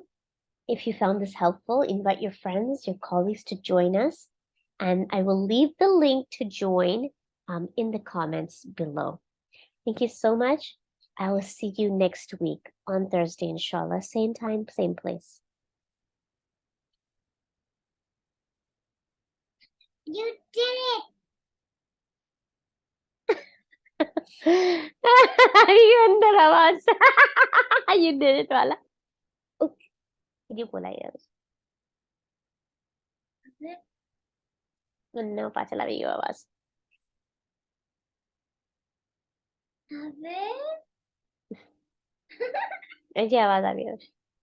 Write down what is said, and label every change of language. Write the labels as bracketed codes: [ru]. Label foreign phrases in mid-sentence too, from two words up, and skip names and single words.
[en] If you found this helpful, invite your friends, your colleagues to join us, and I will leave the link to join in the comments below. Thank you so much. I will see you next week on Thursday, inshallah. Same time, same place. You did it! [hi] ये अंदर आवाज [en] you did it [hi] वाला ये बोला यार [es] No pasa la video [hi] आवाज [es] A ver. [hi] ये आवाज आ गई